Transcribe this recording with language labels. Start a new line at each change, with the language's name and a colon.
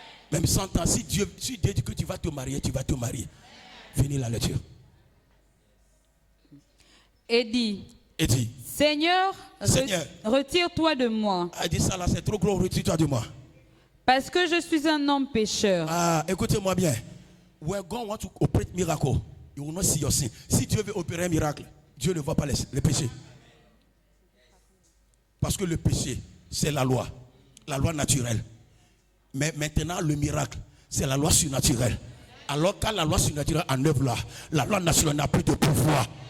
French: Même 100 ans, si Dieu dit que tu vas te marier, tu vas te marier. Finis la lecture. Et dit, Seigneur, retire-toi de moi. Elle dit ça là, c'est trop gros, retire-toi de moi. Parce que je suis un homme pécheur. Ah, écoutez-moi bien.
English: When God wants to operate miracle, you will not see your sin.
French: Si Dieu veut opérer un miracle, Dieu ne voit pas les péchés. Parce que le péché, c'est la loi naturelle. Mais maintenant, le miracle, c'est la loi surnaturelle. Alors quand la loi surnaturelle en œuvre là, la loi naturelle n'a plus de pouvoir.